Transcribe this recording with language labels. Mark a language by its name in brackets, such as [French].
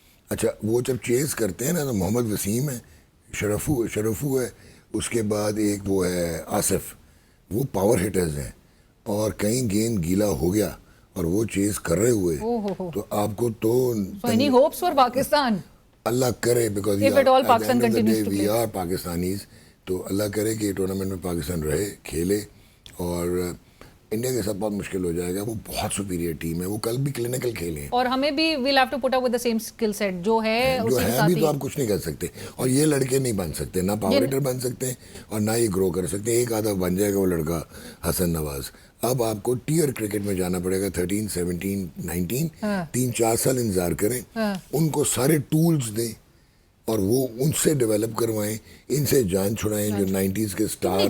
[Urdu] اچھا وہ جب چیز کرتے ہیں نا تو محمد وسیم ہے, شرفو ہے, اس کے بعد ایک وہ ہے آصف, وہ پاور ہٹرز ہیں, اور کہیں گیند گیلا ہو گیا اور وہ چیز کر رہے ہوئے, تو آپ کو تو [English] any hopes for Pakistan? [Urdu] اللہ کرے, [English] because we are Pakistanis, [Urdu] تو اللہ کرے کہ یہ ٹورنامنٹ میں پاکستان رہے, کھیلے, اور انڈیا کے ساتھ بہت مشکل ہو جائے گا. وہ بہت سپیریئر ٹیم ہے, وہ کل بھی کلینکل کھیلے ہیں, اور ہمیں بھی [English] we'll have to put up with the same skill set [Urdu] جو ہے ابھی تو آپ کچھ نہیں کر سکتے. اور یہ لڑکے نہیں بن سکتے, نہ پاور ہٹر بن سکتے ہیں اور نہ یہ گرو کر سکتے ہیں. ایک آدھا بن جائے گا وہ لڑکا حسن نواز. اب آپ کو ٹیئر کرکٹ میں جانا پڑے گا, 13, 17, 19, 3-4 سال انتظار کریں, ان کو سارے ٹولز دیں اور وہ ان سے ڈیولپ کروائیں, ان سے جان چھڑائیں جو 90s کے سٹار.